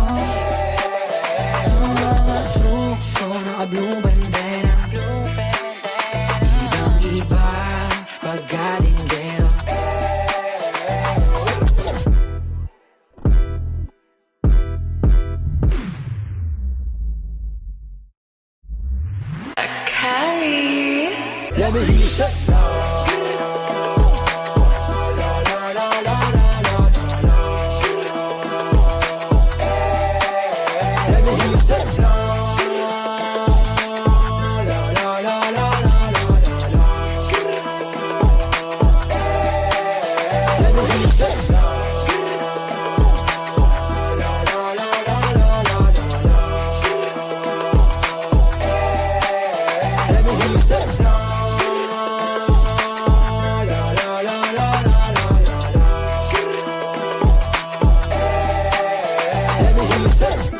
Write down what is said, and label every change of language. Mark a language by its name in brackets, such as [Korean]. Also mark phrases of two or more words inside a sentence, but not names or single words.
[Filipino] Yung mga troops ko naka-blue bandera, ibang-iba pag galing gero. Carrie. [English] Let me hear you say let me hear you say let me hear you say let me hear you say let me hear you say.